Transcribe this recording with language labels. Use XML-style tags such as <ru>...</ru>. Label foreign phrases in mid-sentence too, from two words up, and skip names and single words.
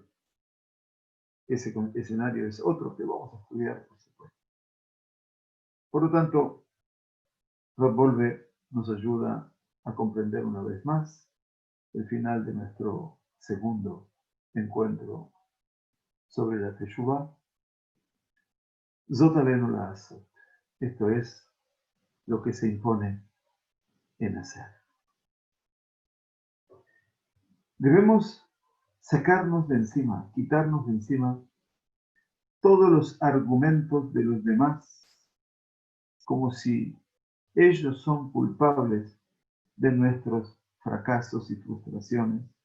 <es>Ese escenario es otro que vamos a estudiar, por supuesto. Por lo tanto, Rav Wolbe nos ayuda a comprender una vez más el final de nuestro segundo encuentro sobre la Teshuvah.</es> <he>זאת עלינו לעשות.</he> <es>Esto es lo que se impone en hacer. Debemos sacarnos de encima, quitarnos de encima todos los argumentos de los demás, como si ellos son culpables de nuestros fracasos y frustraciones,</es>